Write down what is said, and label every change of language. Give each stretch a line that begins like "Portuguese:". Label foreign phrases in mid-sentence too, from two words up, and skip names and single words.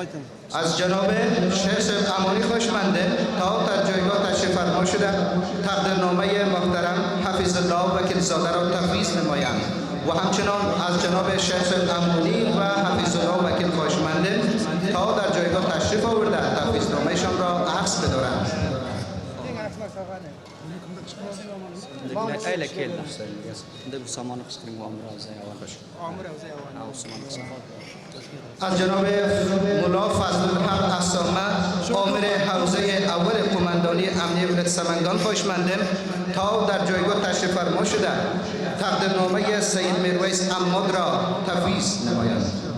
Persian: از جناب شیخ صاحب امانی خواهشمندیم تا در جایگاه تشریف فرما شده تقدیرنامه محترم حفیظ الله وکیل زاده را تفویض نمایند. و همچنان از جناب شیخ صاحب امانی و حفیظ الله وکیل خواهشمندیم تا در جایگاه تشریف آورده تفویضنامه‌شان را عکس بدارند.
Uzbek: ayla keldi endi bu samonni qisqiring omir avzay
Persian: از جناب ملا فضل الحق اسامه آمر حوزه اول قماندانی امنیه ولایت سمنگان خوشمندم تا در جایگاه تشریف فرما شده تقدیرنامه سید میرویس عماد را تفویض نمایند.